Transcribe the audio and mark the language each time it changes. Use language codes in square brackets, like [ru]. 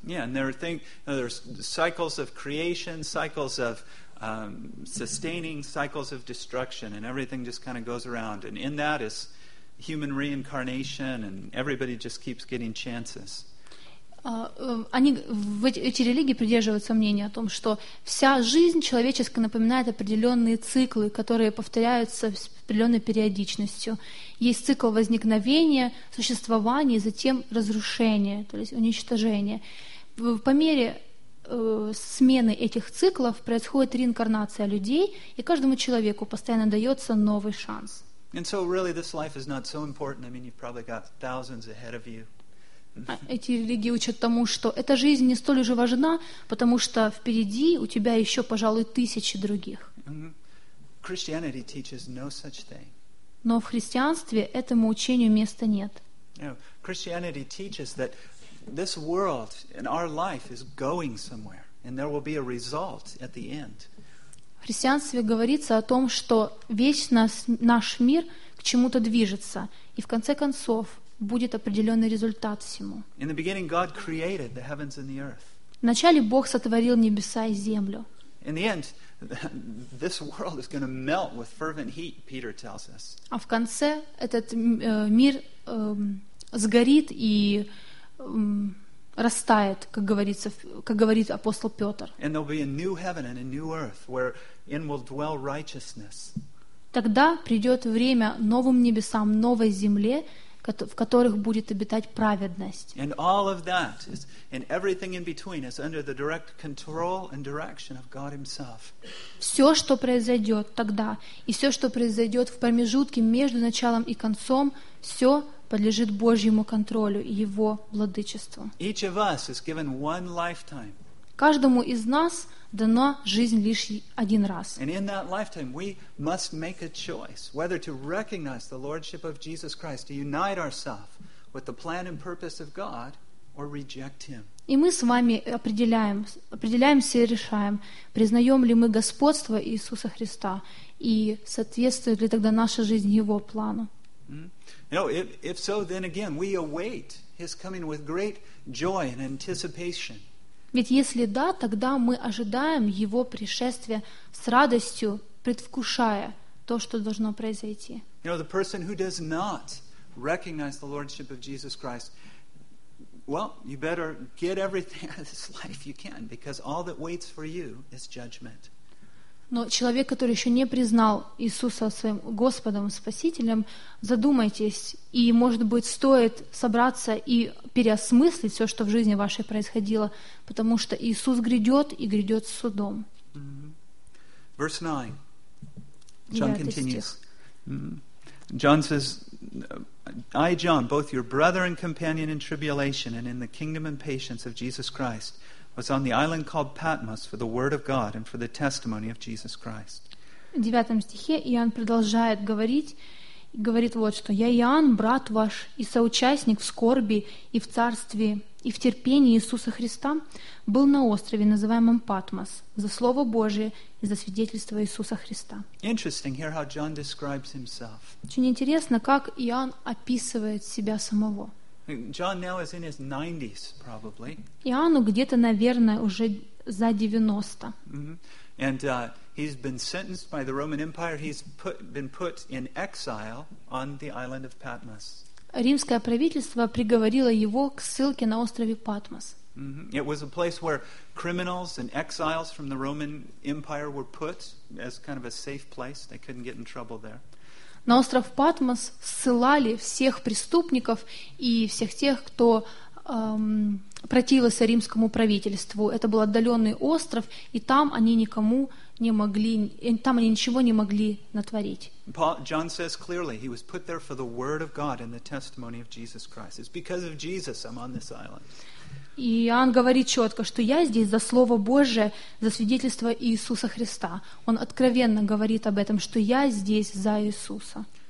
[en] Yeah, and there's cycles of creation, cycles of sustaining, cycles of destruction, and everything just kind of goes around. And in that is human reincarnation, and everybody just keeps getting chances. [ru] Эти религии придерживаются мнения о том, что вся жизнь человеческая напоминает определенные циклы, которые повторяются с определенной периодичностью. Есть цикл возникновения, существования и затем разрушения, то есть уничтожения. По мере смены этих циклов происходит реинкарнация людей, и каждому человеку постоянно дается новый шанс. [en] And so really this life is not so important. I mean, you've probably got thousands ahead of you. [ru] Эти религии учат тому, что эта жизнь не столь уже важна, потому что впереди у тебя еще, пожалуй, тысячи других. [en] Christianity teaches no such thing. [ru] Но в христианстве этому учению места нет. [en] You know, Christianity teaches that this world and our life is going somewhere, and there will be a result at the end. [ru] В христианстве говорится о том, что весь наш мир к чему-то движется, и в конце концов будет определенный результат всему. [en] In the beginning, God created the heavens and the earth. [ru] Вначале Бог сотворил небеса и землю. [en] In the end, this world is going to melt with fervent heat, Peter tells us. [ru] А в конце этот мир сгорит и растает, как говорит апостол Петр. [en] And there'll be a new heaven and a new earth where in will dwell righteousness. [ru] Тогда придет время новым небесам, новой земле, в которых будет обитать праведность. [en] And all of that is, and everything in between is under the direct control and direction of God Himself. [ru] Все, что произойдет тогда, и все, что произойдет в промежутке между началом и концом, все подлежит Божьему контролю и Его владычеству. [en] Each of us is given one lifetime. [ru] Каждому из нас дана жизнь лишь один раз. [en] And in that lifetime we must make a choice whether to recognize the lordship of Jesus Christ, to unite ourselves with the plan and purpose of God, or reject Him. [ru] И мы с вами определяемся и решаем, признаем ли мы господство Иисуса Христа и соответствует ли тогда наша жизнь Его плану. [en] You know, if so, then again we await His coming with great joy and anticipation. [ru] Ведь если да, тогда мы ожидаем Его пришествия с радостью, предвкушая то, что должно произойти. [en] You know, the person who does not recognize the lordship of Jesus Christ, well, you better get everything out of this life you can, because all that waits for you is judgment. [ru] Но человек, который еще не признал Иисуса своим Господом, Спасителем, задумайтесь, и, может быть, стоит собраться и переосмыслить все, что в жизни вашей происходило, потому что Иисус грядет и грядет с судом. [en] Verse 9. John continues. John says, I, John, both your brother and companion in tribulation and in the kingdom and patience of Jesus Christ, was on the island called Patmos for the word of God and for the testimony of Jesus Christ. [ru] В 9 стихе Иоанн продолжает говорить, говорит вот что: «Я Иоанн, брат ваш и соучастник в скорби и в царстве и в терпении Иисуса Христа, был на острове, называемом Патмос, за Слово Божие и за свидетельство Иисуса Христа». [en] Interesting here how John describes himself. [ru] Очень интересно, как Иоанн описывает себя самого. [en] John now is in his 90s, probably. [ru] Иоанну где-то, наверное, уже за 90. [en] And he's been sentenced by the Roman Empire. He's been put in exile on the island of Patmos. Римское правительство приговорило его к ссылке на острове Патмос. It was a place where criminals and exiles from the Roman Empire were put as kind of a safe place. They couldn't get in trouble there. [ru] На остров Патмос ссылали всех преступников и всех тех, кто противился римскому правительству. Это был отдаленный остров, и там они никому не могли, там они ничего не могли натворить. [en] John says clearly, he was put there for the word of God and the testimony of Jesus Christ. It's because of Jesus I'm on this island. [ru] И Иоанн говорит четко, что я здесь за Слово Божие, за свидетельство Иисуса Христа. Он откровенно говорит об этом, что я здесь за Иисуса.